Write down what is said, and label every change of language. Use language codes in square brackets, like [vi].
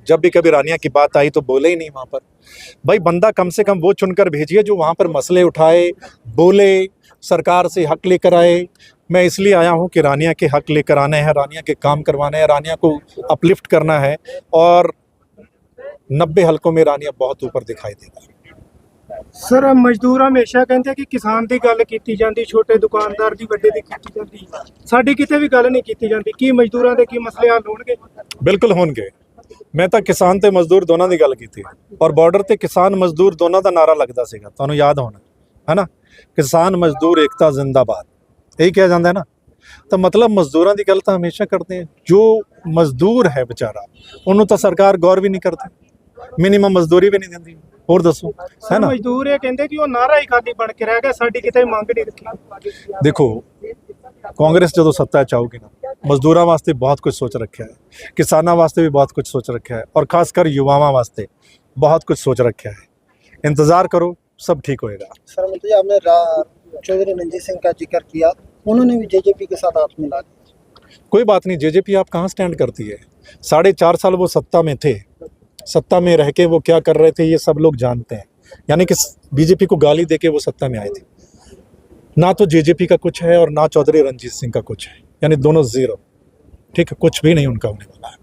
[hi] जब भी कभी रानिया की बात आई तो बोले ही नहीं वहाँ पर। भाई बंदा कम से कम वो चुनकर भेजिए जो वहाँ पर मसले उठाए, बोले, सरकार से हक लेकर आए। मैं इसलिए आया हूँ कि रानिया के हक लेकर आने हैं, रानिया के काम करवाने हैं, रानिया को अपलिफ्ट करना है, और 90 हलकों में रानिया बहुत ऊपर दिखाई देगा। [pa] सर मਜ਼ਦੂਰ ਹਮੇਸ਼ਾ ਕਹਿੰਦੇ ਕਿ ਕਿਸਾਨ ਦੀ ਗੱਲ ਕੀਤੀ ਜਾਂਦੀ, ਛੋਟੇ ਦੁਕਾਨਦਾਰ ਦੀ, ਵੱਡੇ ਦੀ ਕੀਤੀ ਜਾਂਦੀ, ਸਾਡੀ ਕਿਤੇ ਵੀ ਗੱਲ ਨਹੀਂ ਕੀਤੀ ਜਾਂਦੀ। ਕੀ ਮਜ਼ਦੂਰਾਂ ਦੇ ਕੀ ਮਸਲੇ ਹੱਲ ਹੋਣਗੇ? ਬਿਲਕੁਲ ਹੋਣਗੇ। ਮੈਂ ਤਾਂ ਕਿਸਾਨ ਤੇ ਮਜ਼ਦੂਰ ਦੋਨਾਂ ਦੀ ਗੱਲ ਕੀਤੀ, ਔਰ ਬਾਰਡਰ ਤੇ ਕਿਸਾਨ ਮਜ਼ਦੂਰ ਦੋਨਾਂ ਦਾ ਨਾਰਾ ਲੱਗਦਾ ਸੀਗਾ, ਤੁਹਾਨੂੰ ਯਾਦ ਹੋਣਾ ਹੈ ਨਾ। ਕਿਸਾਨ ਮਜ਼ਦੂਰ ਏਕਤਾ ਜ਼ਿੰਦਾਬਾਦ, ਇਹੀ ਕਿਹਾ ਜਾਂਦਾ ਹੈ ਨਾ। ਤਾਂ ਮਤਲਬ ਮਜ਼ਦੂਰਾਂ ਦੀ ਗੱਲ ਤਾਂ ਹਮੇਸ਼ਾ ਕਰਦੇ ਹਾਂ। ਜੋ ਮਜ਼ਦੂਰ ਹੈ ਵਿਚਾਰਾ, ਉਹਨੂੰ ਤਾਂ ਸਰਕਾਰ ਗੌਰ ਵੀ ਨਹੀਂ ਕਰਦੀ, ਮਿਨੀਮਮ ਮਜ਼ਦੂਰੀ ਵੀ ਨਹੀਂ ਦਿੰਦੀ। ਹੋਰ ਦੱਸੋ, ਹੈ ਨਾ। ਮਜ਼ਦੂਰ ਇਹ ਕਹਿੰਦੇ ਕਿ ਉਹ ਨਾਰਾ ਹੀ ਖਾਲੀ ਬਣ ਕੇ ਰਹਿ ਗਿਆ, ਸਾਡੀ ਕਿਤੇ ਮੰਗ ਨਹੀਂ ਰੱਖੀ। ਦੇਖੋ, ਕਾਂਗਰਸ ਜਦੋਂ ਸੱਤਾ 'ਚ ਆਊਗੀ ਨਾ, ਮਜ਼ਦੂਰਾਂ ਵਾਸਤੇ ਬਹੁਤ ਕੁਝ ਸੋਚ ਰੱਖਿਆ ਹੈ, ਕਿਸਾਨਾਂ ਵਾਸਤੇ ਵੀ ਬਹੁਤ ਕੁਝ ਸੋਚ ਰੱਖਿਆ ਹੈ, [hi] और खासकर युवाओं वास्ते बहुत कुछ सोच रखा है। इंतज़ार करो, सब ठीक होएगा। सर मित्र जी, आपने चौधरी रणजीत सिंह का जिक्र किया, उन्होंने भी जेजेपी के साथ हाथ मिला दिया। कोई बात नहीं, जेजेपी आप कहाँ स्टैंड करती है। 4.5 साल वो सत्ता में थे, सत्ता में रह के वो क्या कर रहे थे ये सब लोग जानते हैं। यानी कि बीजेपी को गाली देके वो सत्ता में आए थे। ना तो जेजेपी का कुछ है और ना चौधरी रणजीत सिंह का कुछ है, यानी दोनों जीरो। ठीक है, कुछ भी नहीं उनका होने वाला है।